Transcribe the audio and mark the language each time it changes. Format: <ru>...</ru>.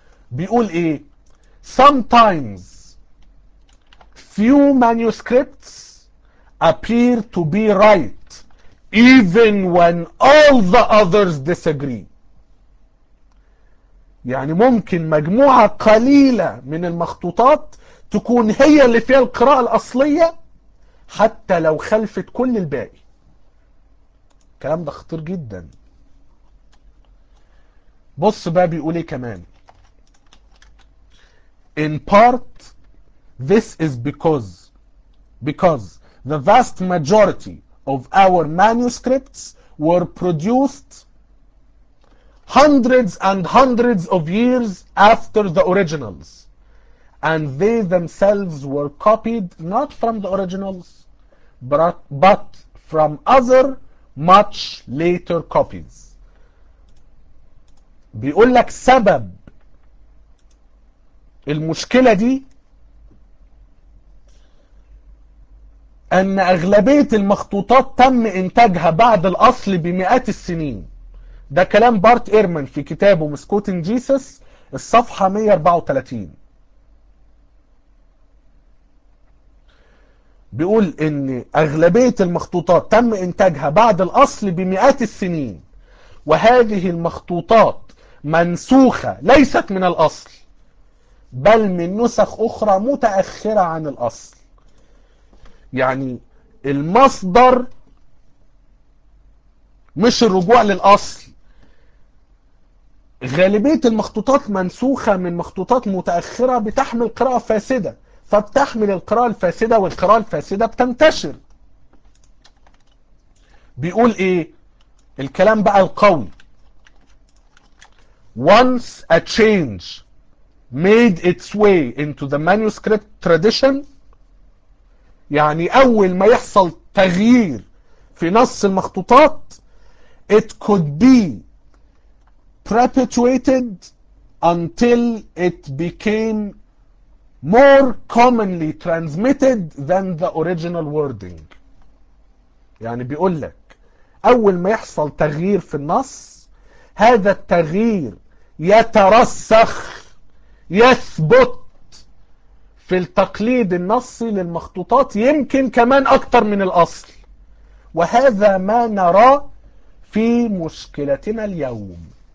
<ar>بيقول ايه؟</ar> <en>Sometimes few manuscripts appear to be right even when all the others disagree.</en> <ar>يعني ممكن مجموعة قليلة من المخطوطات تكون هي اللي فيها القراءة الأصلية حتى لو خلفت كل الباقي. الكلام ده خطير جدا. بص بقى بيقول ايه كمان؟</ar> <en>In part, this is because the vast majority of our manuscripts were produced hundreds and hundreds of years after the originals, and they themselves were copied not from the originals, but from other much later copies.</en> <ar>بيقول لك سبب المشكلة دي أن أغلبية المخطوطات تم إنتاجها بعد الأصل بمئات السنين. ده كلام بارت إيرمان في كتابه مسكوتين جيسس الصفحة 134. بيقول أن أغلبية المخطوطات تم إنتاجها بعد الأصل بمئات السنين، وهذه المخطوطات منسوخة ليست من الأصل بل من نسخ أخرى متأخرة عن الأصل. يعني المصدر مش الرجوع للأصل، غالبية المخطوطات منسوخة من مخطوطات متأخرة بتحمل قراءة فاسدة، فبتحمل القراءة الفاسدة والقراءة الفاسدة بتنتشر. بيقول إيه الكلام بقى القوي؟</ar> <en>Once a change made its way into the manuscript tradition،</en> <ar>يعني أول ما يحصل تغيير في نص المخطوطات،</ar> <en>it could be perpetuated until it became more commonly transmitted than the original wording.</en> <ar>يعني بيقول لك أول ما يحصل تغيير في النص، هذا التغيير يترسخ يثبت في التقليد النصي للمخطوطات يمكن كمان أكتر من الأصل، وهذا ما نرى في مشكلتنا اليوم.</ar>